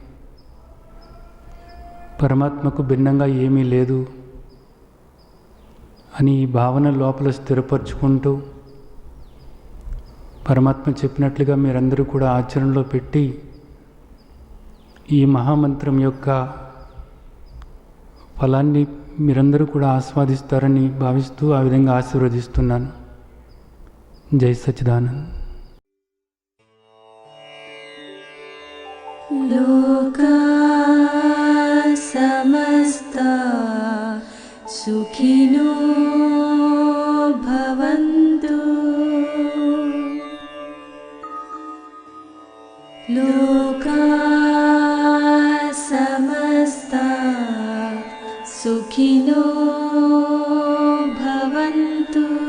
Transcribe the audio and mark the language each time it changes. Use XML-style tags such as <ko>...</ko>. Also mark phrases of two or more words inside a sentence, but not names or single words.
<te>పరమాత్మకు భిన్నంగా ఏమీ లేదు అని ఈ భావన లోపల స్థిరపరచుకుంటూ పరమాత్మ చెప్పినట్లుగా మీరందరూ కూడా ఆచరణలో పెట్టి ఈ మహామంత్రం యొక్క ఫలాన్ని మీరందరూ కూడా ఆస్వాదిస్తారని భావిస్తూ ఆ విధంగా ఆశీర్వదిస్తున్నాను. జై సచ్చిదానంద్.</te> <sa>లోకా సమస్తా సుఖినో భవంతు. లోకా సమస్తా సుఖినో భవంతు.</sa>